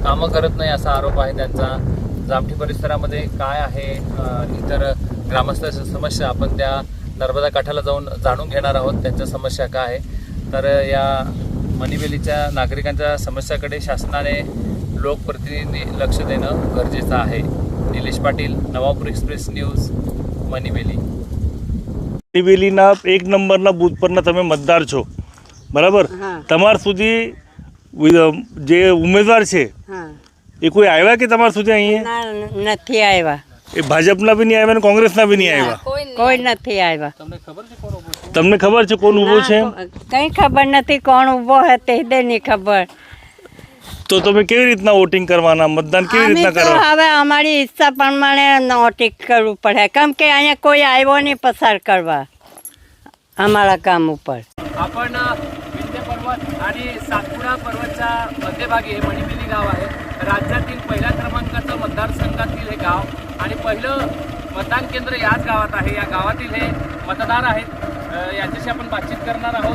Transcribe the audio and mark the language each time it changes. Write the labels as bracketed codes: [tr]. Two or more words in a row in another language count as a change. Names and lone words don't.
[mr] कामं करत नाही असा आरोप आहे त्यांचा. जामठी परिसरामध्ये काय आहे इतर ग्रामस्थांच्या समस्या आपण त्या नर्मदा काठाला जाऊन जाणून घेणार आहोत, त्यांच्या समस्या काय आहे. तर या मनिबेलीच्या नागरिकांच्या समस्याकडे शासनाने लोकप्रतिनिधी लक्ष देणं गरजेचं आहे. निलेश पाटील, नवापूर एक्सप्रेस न्यूज, मनिबेली. [gu] મનીબેલીના 1 નંબરના બૂથ પરના તમે મતદાર છો, બરાબર? તમાર સુધી જે ઉમેદવાર છે એ કોઈ આવ્યા કે તમાર સુધી અહીંયા? નથી આવ્યા. એ ભાજપના બી નહીં આવ્યા ને કોંગ્રેસના બી નહીં આવ્યા? કોઈ નથી આવ્યા. તમને ખબર છે કોણ ઊભો છે? કંઈ ખબર નથી કોણ ઊભો છે તે નહીં ખબર. તો તમે કેવી રીતના વોટિંગ કરવાના, મતદાન કેવી રીતના તો કરવાના? હવે અમારી ઈચ્છા પ્રમાણે વોટિંગ કરવું પડે, કેમ કે અહીંયા કોઈ આવ્યો નહીં પસાર કરવા અમારા કામ ઉપર. [mr] आपण विंध्य पर्वत आणि सातपुडा पर्वतच्या मध्यभागी हे मणिबेली गाव आहे. राज्यातील पहिल्या क्रमांकाचं मतदारसंघातील हे गाव आणि पहिलं मतदान केंद्र याच गावात आहे. या गावातील हे मतदार आहेत, याच्याशी आपण बातचीत करणार आहोत.